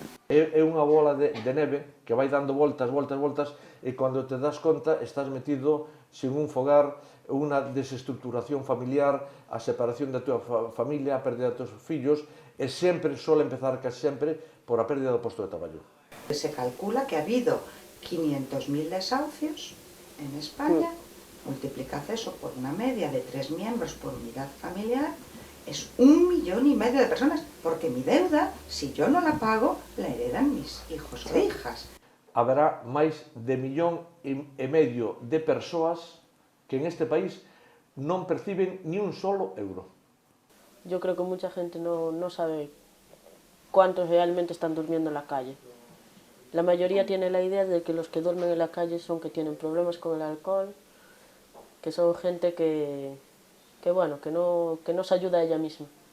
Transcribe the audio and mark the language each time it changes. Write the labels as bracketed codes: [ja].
[gl] É unha bola de neve que vai dando voltas, e cando te das conta estás metido sin un fogar, unha desestructuración familiar, a separación da tua familia, a pérdida dos teus fillos, e sempre suele empezar casi sempre por a pérdida do posto de traballo. [es] Se calcula que ha habido 500.000 desahucios en España, multiplicad eso por una media de 3 miembros por unidad familiar, es 1,5 millones de personas, porque mi deuda, si yo no la pago, la heredan mis hijos o hijas. [gl] Haberá máis de 1,5 millón de persoas que en este país non perciben ni un solo euro. [es] Yo creo que mucha gente no sabe cuántos realmente están durmiendo en la calle. La mayoría tiene la idea de que los que duermen en la calle son que tienen problemas con el alcohol, que son gente que no se ayuda a ella misma.